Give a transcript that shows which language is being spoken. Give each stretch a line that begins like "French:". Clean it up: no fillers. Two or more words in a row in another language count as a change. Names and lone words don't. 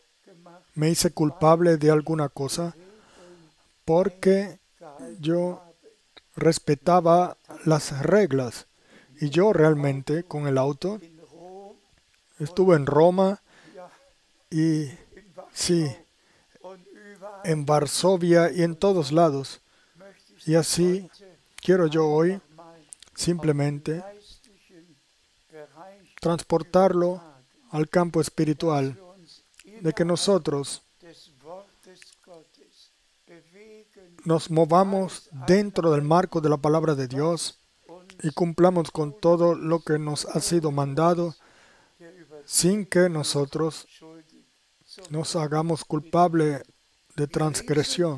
German: gemacht,
Spanish: me hice culpable de alguna cosa porque
German: gehalten
Spanish: yo
German: habe.
Spanish: respetaba las reglas. Y yo realmente con el auto
German: In Rom,
Spanish: estuve en Roma
German: ja,
Spanish: y
German: in Warschau
Spanish: sí,
German: und überall
Spanish: en Varsovia y en todos lados.
German: möchte ich
Spanish: Y así
German: heute
Spanish: quiero yo hoy simplemente transportarlo al campo espiritual, de que nosotros nos movamos dentro del marco de la palabra de Dios y cumplamos con todo lo que nos ha sido mandado, sin que nosotros nos hagamos culpables de transgresión.